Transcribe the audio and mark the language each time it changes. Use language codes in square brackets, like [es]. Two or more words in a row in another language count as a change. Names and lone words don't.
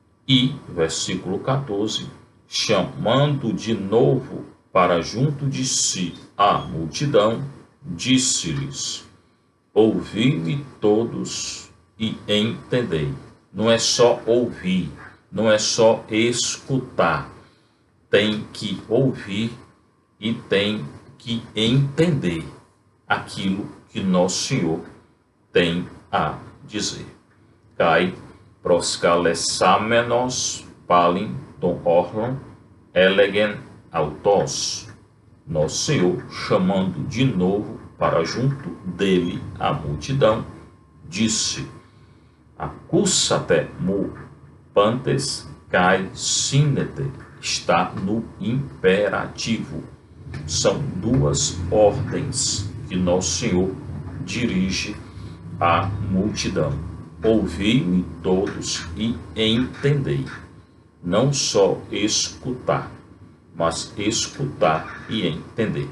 [pt] E, versículo 14, chamando de novo para junto de si a multidão, disse-lhes: ouvi-me todos e entendei. Não é só ouvir, não é só escutar. Tem que ouvir e tem que entender aquilo que Nosso Senhor tem a dizer. [el] Καὶ προσκαλεσάμενος πάλιν τὸν ὄχλον ἔλεγεν αὐτοῖς. [pt] Nosso Senhor, chamando de novo para junto dele a multidão, disse: [el] Ἀκούσατέ μου πάντες καὶ σύνετε. [pt] Está no imperativo. São duas ordens que Nosso Senhor dirige à multidão. Ouvi-me todos e entendei. Não só escutar, mas escutar e entender.